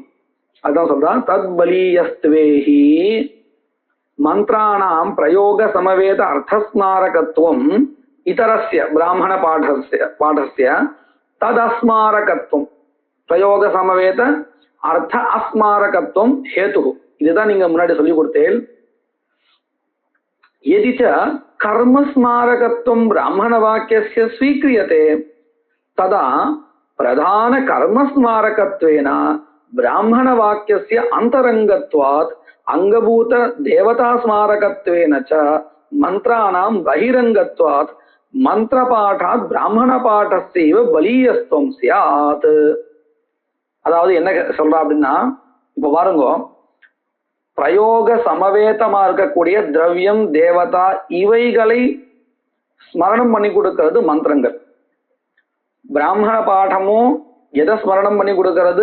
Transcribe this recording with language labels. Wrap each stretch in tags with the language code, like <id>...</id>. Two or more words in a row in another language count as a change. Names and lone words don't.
<ta>அதான் சொல்றான்</ta> <sa>तत् बलीयस्त्वे हि मन्त्राणां प्रयोग समवेत अर्थस्मारकत्वं इतरस्य ब्राह्मण पाठस्य तत् अस्मारकत्वं प्रयोग समवेत अर्थ अस्मारकत्वं हेतु.</sa> <ta>இதுதான் நீங்க முன்னாடி சொல்லி கொடுத்தேன்.</ta> <sa>यदिच कर्मस्मारकत्वं ब्राह्मणवाक्यस्य स्वीक्रियते तदा प्रधान कर्मस्मारकत्वेन ब्राह्मणवाक्यस्य अन्तरङ्गत्वात् अंगभूत देवतास्मारकत्वेन च मन्त्राणां बहिरङ्गत्वात् मन्त्रपाठात् ब्राह्मणपाठस्यैव बलीयस्त्वं स्यात्.</sa> <ta>அதாவது என்ன சொல்றா அப்படின்னா, இப்ப பாருங்க, பிரயோக சமவேதமா இருக்கக்கூடிய திரவியம் தேவதா இவைகளை ஸ்மரணம் பண்ணி கொடுக்கிறது மந்திரங்கள். பிராமண பாடமும் எதை ஸ்மரணம் பண்ணி கொடுக்கிறது?</ta>